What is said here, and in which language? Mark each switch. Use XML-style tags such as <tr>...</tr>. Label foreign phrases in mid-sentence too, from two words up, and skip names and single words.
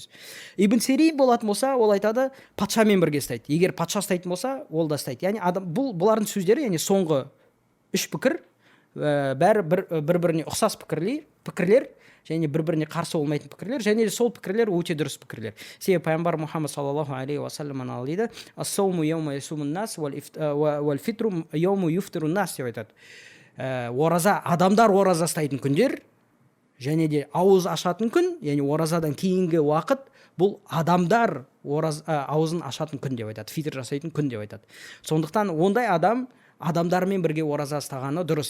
<kk>Ибн Сирин болатын болса, ол айтады, патшамен бірге ұстайды. Егер патша ұстайтын болса, ол да ұстайды. Яғни бұлардың сөздері, яғни соңғы 3 пікір бәрі бір-біріне ұқсас пікірлер, және бір-біріне қарсы болмайтын пікірлер, және де сол пікірлер өте дұрыс пікірлер. Себебі пайғамбар Мұхаммад</kk> <ar>صلى الله عليه وسلم</ar> <kk>дейді,</kk> <ar>الصوم يوم يصوم الناس والفطر يوم يفطر الناس</ar> <kk>деп айтады. Ораза, адамдар ораза ұстайтын күндер, және де ауыз ашатын күн, яғни оразадан кейінгі уақыт, бұл адамдар аузын ашатын күн деп айтады, фитр жасайтын күн деп айтады. Сондықтан ондай адамдармен бірге ораза ұстағаны дұрыс.</kk>